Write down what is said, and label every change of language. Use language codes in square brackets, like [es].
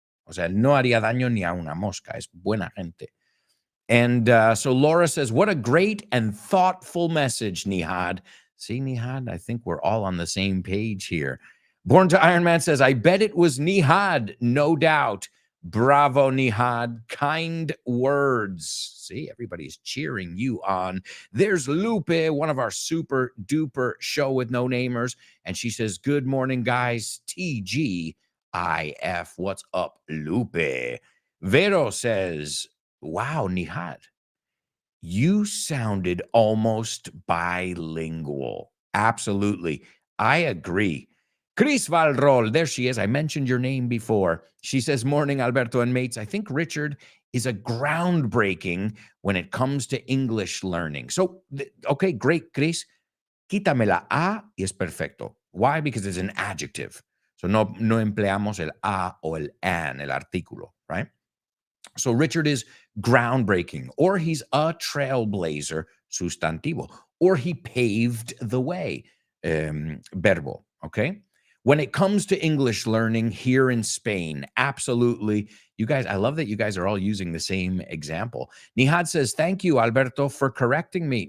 [es] O sea, no haría daño ni a una mosca. Es buena gente. [en] And so Laura says, what a great and thoughtful message, Nihad. See, Nihad, I think we're all on the same page here. Born to Iron Man says, I bet it was Nihad, no doubt. Bravo, Nihad. Kind words. See, everybody's cheering you on. There's Lupe, one of our super duper show with no namers. And she says, good morning, guys. TGIF. What's up, Lupe? Vero says, wow, Nihad, you sounded almost bilingual. Absolutely. I agree. Chris Valrol, there she is. I mentioned your name before. She says, morning, Alberto and mates. I think Richard is a groundbreaking when it comes to English learning. So, okay, great, Chris. [es] Quítame la A y es perfecto. [en] Why? Because it's an adjective. [es] So no empleamos el A o el an, el artículo, [en] right? So Richard is groundbreaking, or he's a trailblazer, sustantivo, or he paved the way, verbo, okay? When it comes to English learning here in Spain, absolutely. You guys, I love that you guys are all using the same example. Nihad says, thank you, Alberto, for correcting me.